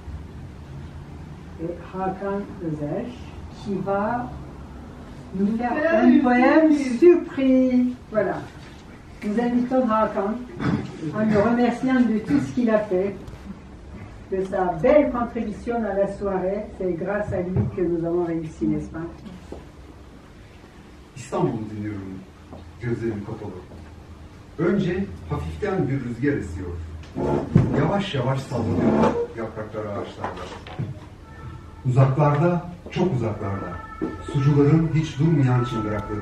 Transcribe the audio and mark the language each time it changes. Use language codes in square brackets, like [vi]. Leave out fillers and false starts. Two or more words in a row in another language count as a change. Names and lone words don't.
[fr] et Hakan Özer qui va nous faire un poème surprise. Voilà. Nous invitons Hakan en le remerciant de tout ce qu'il a fait, de sa belle contribution à la soirée. C'est grâce à lui que nous avons réussi, n'est-ce pas? [tr] İstanbul'u dinliyorum, gözlerim kapalı. Önce hafiften bir rüzgar esiyor. Yavaş yavaş sallanıyor yapraklar ağaçlarda. Uzaklarda, çok uzaklarda, sucuların hiç durmayan çıngırakları.